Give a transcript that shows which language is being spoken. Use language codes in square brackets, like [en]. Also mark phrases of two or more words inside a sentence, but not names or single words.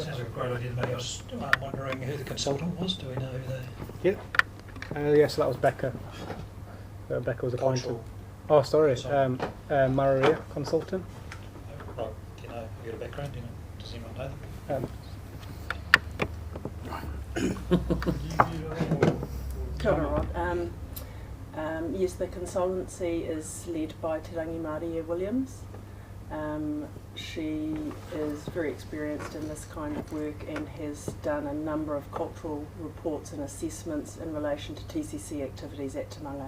[en] Sounds like a great idea to me. I was wondering who the consultant was. Do we know who the Yes, that was Becca. Becca was appointed. cultural? Oh, sorry, Consultant. Maria consultant. Right. Do you know? Have you got a background? Do you know? Does anyone know them? [mi] Kia ora, Rod. [en] Yes, the consultancy is led by Te Rangi Maria Williams. She is very experienced in this kind of work and has done a number of cultural reports and assessments in relation to TCC activities at Tauranga.